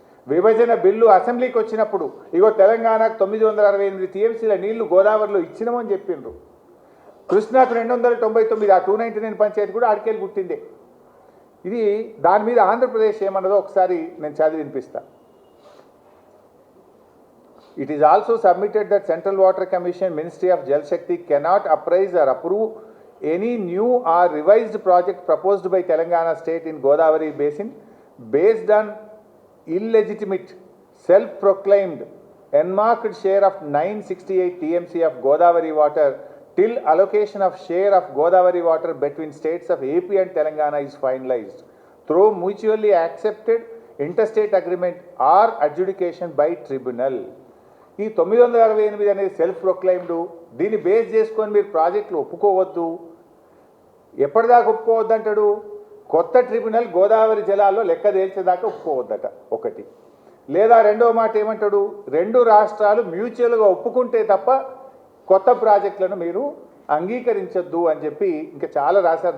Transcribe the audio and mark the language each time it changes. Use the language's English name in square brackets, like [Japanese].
[Telugu] విభజన బిల్లు అసెంబ్లీకి వచ్చినప్పుడు ఇగో తెలంగాణకు 968 టీఎంసీల నీళ్లు గోదావరిలో ఇచ్చినామని చెప్పిండ్రు. కృష్ణాకు 299, ఆ 299 పంచాయతీ కూడా ఆడికెళ్ళి పుట్టిందే. ఇది దాని మీద ఆంధ్రప్రదేశ్ ఏమన్నదో ఒకసారి నేను చదివి వినిపిస్తా. [English] It is also submitted that Central Water Commission, Ministry of Jal Shakti cannot appraise or approve any new or revised project proposed by Telangana state in Godavari basin based on illegitimate, self-proclaimed, enmarked share of 968 TMC of Godavari water till allocation of share of Godavari water between states of AP and Telangana is finalized through mutually accepted interstate agreement or adjudication by tribunal. [Telugu] ఈ 968 అనేది self proclaimed. దీన్ని base చేసుకొని మీరు ప్రాజెక్టులు ఒప్పుకోవద్దు. ఎప్పటిదాకా ఒప్పుకోవద్దు అంటాడు? కొత్త tribunal Godavari జలాల్లో లెక్క తేల్చేదాకా ఒప్పుకోవద్దట ఒకటి. లేదా రెండవ మాట ఏమంటాడు? 2 రాష్ట్రాలు మ్యూచువల్గా ఒప్పుకుంటే తప్ప కొత్త ప్రాజెక్టులను మీరు అంగీకరించొద్దు అని చెప్పి ఇంకా చాలా రాశారు.